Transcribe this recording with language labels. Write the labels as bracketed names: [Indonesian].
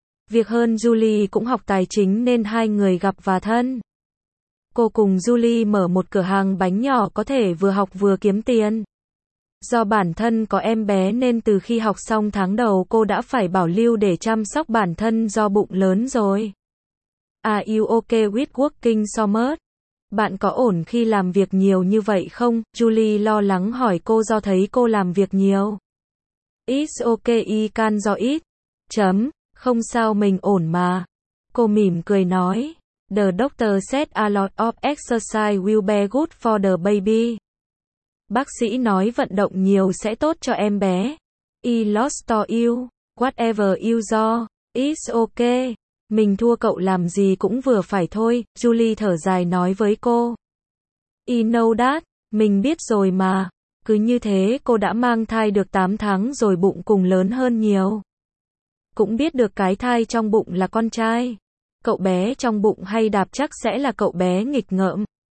[Vietnamese] Việc hơn Julie cũng học tài chính nên hai người gặp và thân. Cô cùng Julie mở một cửa hàng bánh nhỏ có thể vừa học vừa kiếm tiền. Do bản thân có em bé nên từ khi học xong tháng đầu cô đã phải bảo lưu để chăm sóc bản thân do bụng lớn rồi. [English] Are you okay with working so much? [Vietnamese] Bạn có ổn khi làm việc nhiều như vậy không? Julie lo lắng hỏi cô do thấy cô làm việc nhiều. [English] It's okay, can do it. [Vietnamese] Chấm, không sao mình ổn mà. Cô mỉm cười nói. [English] The doctor said a lot of exercise will be good for the baby. [Vietnamese] Bác sĩ nói vận động nhiều sẽ tốt cho em bé. [English] I lost to you. Whatever you do, it's okay. [Vietnamese] Mình thua cậu làm gì cũng vừa phải thôi. Julie thở dài nói với cô. [English] I know that. [Vietnamese] Mình biết rồi mà. Cứ như thế cô đã mang thai được 8 tháng rồi bụng cùng lớn hơn nhiều. Cũng biết được cái thai trong bụng là con trai. Cậu bé trong bụng hay đạp chắc sẽ là cậu bé nghịch ngợm.